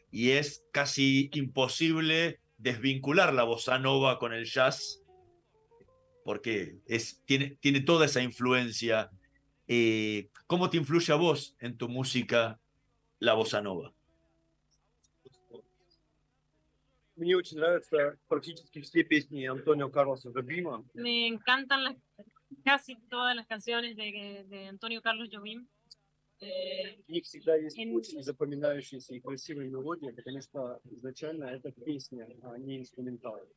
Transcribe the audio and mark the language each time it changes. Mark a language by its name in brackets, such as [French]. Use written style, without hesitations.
[Spanish] Y es casi imposible desvincular la bossa nova con el jazz, porque tiene toda esa influencia. ¿Cómo te influye a vos en tu música la bossa nova? [Russian] Мне очень нравятся практически все песни Антонио Карлоса Жобима. [Spanish] Me encantan casi todas las canciones de Antonio Carlos Jobim. [Russian] В них всегда есть очень запоминающиеся и красивые мелодии, потому что изначально это песня, а не инструментал.